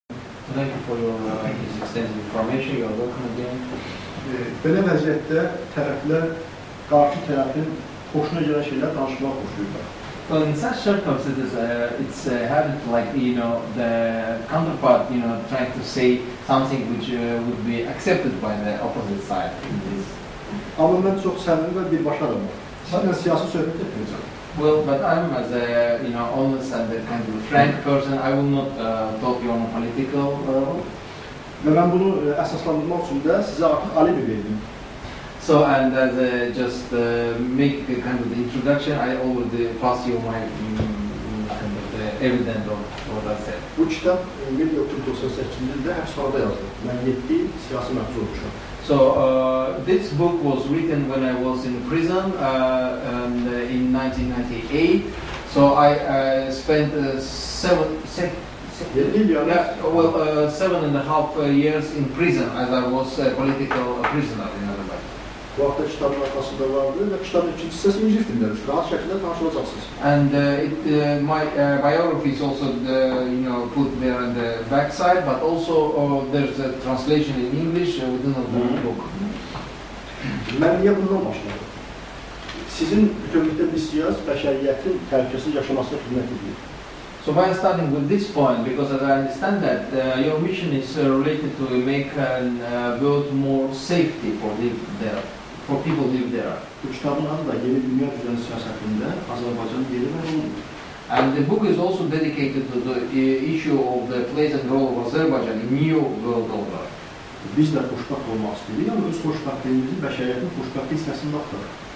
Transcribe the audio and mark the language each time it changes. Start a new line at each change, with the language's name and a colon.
English: Thank you for your extensive information. You are welcome again.
Azerbaijani: Belə vəziyyətdə tərəflər qarşı tərəfin xoşuna gələn şeylər danışmaq xoşlayırlar.
English: Well, in such circumstances, it's having like the counterpart, trying to say something which would be accepted by the opposite side in this.
Azerbaijani: Amma mən çox səmimi və birbaşa adamım. Sizlə siyasi söhbət etməyəcəm.
English: Well, but I'm as a honest and a kind of frank person. I will not talk on political level.
Azerbaijani: Və mən bunu əsaslandırmaq üçün də sizə artıq alibi verdim.
English: So, and as just make a kind of the introduction, I already pass you my kind of the evidence of what I said.
Azerbaijani: Bu kitab 1998-ci ildə həbsxanada yazdım. Mən 7 siyasi məhbus olmuşam.
English: So this book was written when I was in prison in 1998. So I spent 7.5 years in prison as I was a political prisoner in other words.
Turkish: Bu hafta kitabın arkasında vardı ve
Azerbaijani: kitabın ikinci hissəsi İngiliz dilində rahat şəkildə tanışılacaqsınız.
English: And my biography is also put there on the back side, but also there's a translation in English within the book.
Azerbaijani: Mən niyə bundan başladım? Sizin bütünlükdə misyonunuz bəşəriyyətin təhlükəsiz yaşamasına xidmət edir.
English: So why I'm starting with this point? Because as I understand that your mission is related to make a world more safety for people who live there.
Azerbaijani: Bu kitabın adı da Yeni Dünya Düzəni siyasətində Azərbaycanın yeri və roludur.
English: And the book is also dedicated to the issue of the place and role of Azerbaijan in new world order.
Azerbaijani: Biz də xoşbəxt olmaq istəyirik, amma öz xoşbəxtliyimizi bəşəriyyətin xoşbəxtlik hissəsində axtarırıq.